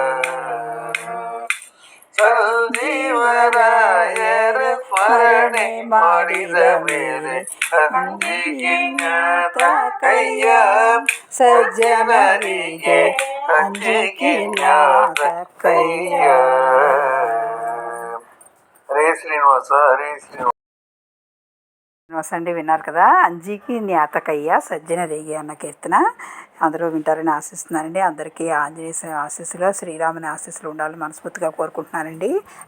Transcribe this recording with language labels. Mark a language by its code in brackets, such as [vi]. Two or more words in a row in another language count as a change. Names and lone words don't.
[kn] ಸಂಜೀವರಾಯರ ಸ್ಮರಣೆ ಮಾಡಿದ ಮೇಲೆ ಅಂಜಿಕಿನ್ಯಾತ ಕೈಯ ಸಜ್ಜನರಿಗೆ ಅಂಜಿಕಿನ್ಯಾತ ಕೈಯ. [te] హరే శ్రీనివాస హరే శ్రీనివాస అండి విన్నారు కదా, అంజీకి జ్ఞాతకయ్య సజ్జనరేగి అన్న కీర్తన అందరూ వింటారని ఆశిస్తున్నానండి. అందరికీ ఆంజనేయ ఆశీస్సులు, శ్రీరాముని ఆశీస్సులు ఉండాలని మనస్ఫూర్తిగా కోరుకుంటున్నానండి.